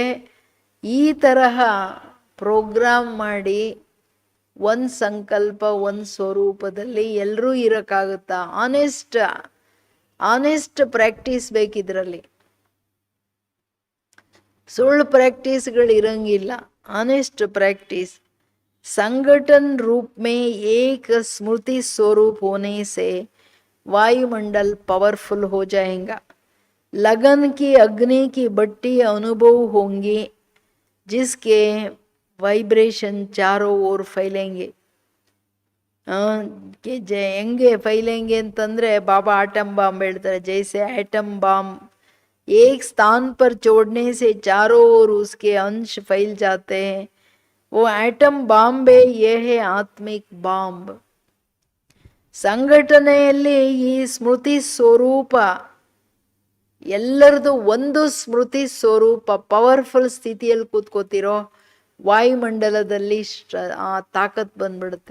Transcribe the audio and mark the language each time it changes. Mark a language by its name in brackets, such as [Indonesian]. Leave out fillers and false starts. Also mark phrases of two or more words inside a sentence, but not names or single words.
[Kannada] ಈ ತರಹ ಪ್ರೋಗ್ರಾಮ್ ಮಾಡಿ ಒಂದು ಸಂಕಲ್ಪ, ಒಂದು ಸ್ವರೂಪದಲ್ಲಿ ಎಲ್ಲರೂ ಇರೋಕ್ಕಾಗುತ್ತಾ? [English] honest practice [Kannada] ಬೇಕಿದ್ರಲ್ಲಿ. ಸುಳ್ಳು ಪ್ರಾಕ್ಟೀಸ್ಗಳು ಇರಂಗಿಲ್ಲ. [English] honest practice. [Hindi] संगठन रूप में एक स्मृति स्वरूप होने से वायुमंडल पावरफुल हो जाएगा. लगन की अग्नि की भट्टी अनुभव होंगी जिसके वाइब्रेशन चारों ओर फैलेंगे. [Kannada] ಹೆಂಗೆ ಫೈಲೆಂಗೆ ಅಂತಂದ್ರೆ ಬಾಬಾ [English] atom bomb [Kannada] ಹೇಳ್ತಾರೆ. [Hindi] जैसे [English] atom bomb [Hindi] एक स्थान पर छोड़ने से चारों ओर उसके अंश फैल जाते हैं. वो [English] atom bomb [Hindi] ये है आत्मिक बॉम्ब. [Kannada] ಸಂಘಟನೆಯಲ್ಲಿ ಈ ಸ್ಮೃತಿ ಸ್ವರೂಪ ಎಲ್ಲರದು ಒಂದು ಸ್ಮೃತಿ ಸ್ವರೂಪ ಪವರ್ಫುಲ್ ಸ್ಥಿತಿಯಲ್ಲಿ ಕೂತ್ಕೋತಿರೋ ವಾಯುಮಂಡಲದಲ್ಲಿ ಆ ತಾಕತ್ ಬಂದ್ಬಿಡುತ್ತೆ.